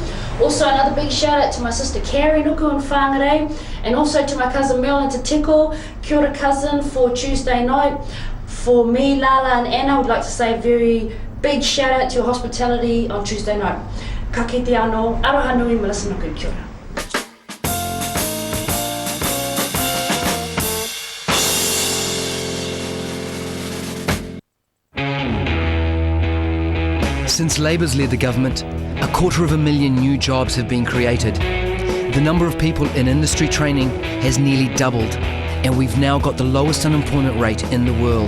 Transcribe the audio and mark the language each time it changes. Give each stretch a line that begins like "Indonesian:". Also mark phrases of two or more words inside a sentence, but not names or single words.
English: Also another big shout out to my sister Carrie Nuku in Whangarei. And also to my cousin Mel in Te Tiko.
Māori: Kia ora
English: cousin for Tuesday night. For me, Lala and Anna, I would like to say a very big shout out to your hospitality on Tuesday night.
Māori: Ka kite anō, aroha nui Melissa Nuku, kia ora.
English: Since Labour's led the government, 250,000 new jobs have been created. The number of people in industry training has nearly doubled, and we've now got the lowest unemployment rate in the world.